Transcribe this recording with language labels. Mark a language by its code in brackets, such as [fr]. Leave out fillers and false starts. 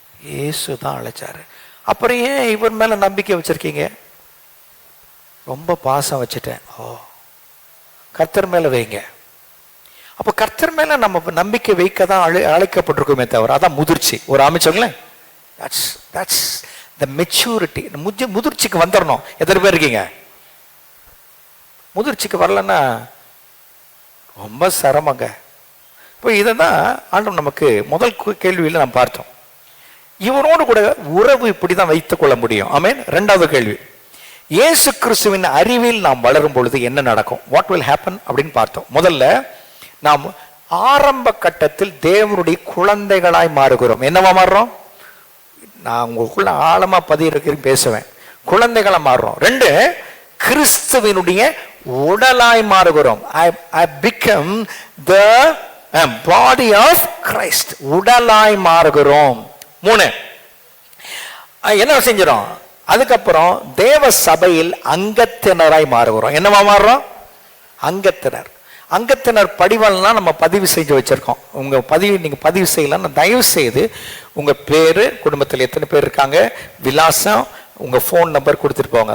[ta] இயேசு தான் அழைச்சாரு. அப்புறம் ஏன் இவர் மேல நம்பிக்கை வச்சிருக்கீங்க? ரொம்ப பாசம் வச்சுட்டேன். கர்த்தர் மேல வைங்க. அப்ப கர்த்தர் மேல நம்ம நம்பிக்கை வைக்க தான் அழைக்கப்பட்டிருக்குமே தவிர, அதான் முதிர்ச்சி. ஒரு அமைச்சங்களேன், [en] that's the maturity. [ta] முதிர்ச்சிக்கு வந்துடணும். எத்தனை பேர் இருக்கீங்க? முதிர்ச்சிக்கு வரலன்னா ரொம்ப சிரமங்க. இப்போ இதை தான் ஆண்டவன் நமக்கு முதல் கேள்வியில் நாம் பார்த்தோம். இவரோடு கூட உறவு இப்படி தான் வைத்துக் கொள்ள முடியும். ஆமென். 2வது கேள்வி, இயேசு கிறிஸ்துவின் அறிவில் நாம் வளரும் பொழுது என்ன நடக்கும்? [en] what will happen [ta] அப்படின்னு பார்த்தோம். முதல்ல நாம் ஆரம்ப கட்டத்தில் தேவனுடைய குழந்தைகளாய் மாறுகிறோம். என்னவா மாறுறோம்? நான் உங்களுக்குள்ள ஆழமா பதியிருக்கிறேன் பேசுவேன். குழந்தைகளா மாறுறோம். 2, கிறிஸ்துவினுடைய உடலாய் மாறுகிறோம். [en] I become the body of Christ. [ta] உடலாய் மாறுகிறோம். 3, என்ன செஞ்சிடும்? அதுக்கப்புறம் தேவ சபையில் அங்கத்தினராய் மாறுகிறோம். என்னவா மாறுறோம்? அங்கத்தினர். அங்கத்தினர் படிவெல்லாம் நம்ம பதிவு செஞ்சு வச்சிருக்கோம். நீங்க பதிவு செய்யலாம். தயவு செய்து உங்க பேரு, குடும்பத்தில் எத்தனை பேர் இருக்காங்க, விலாசம், உங்க போன் நம்பர் கொடுத்துட்டு போங்க.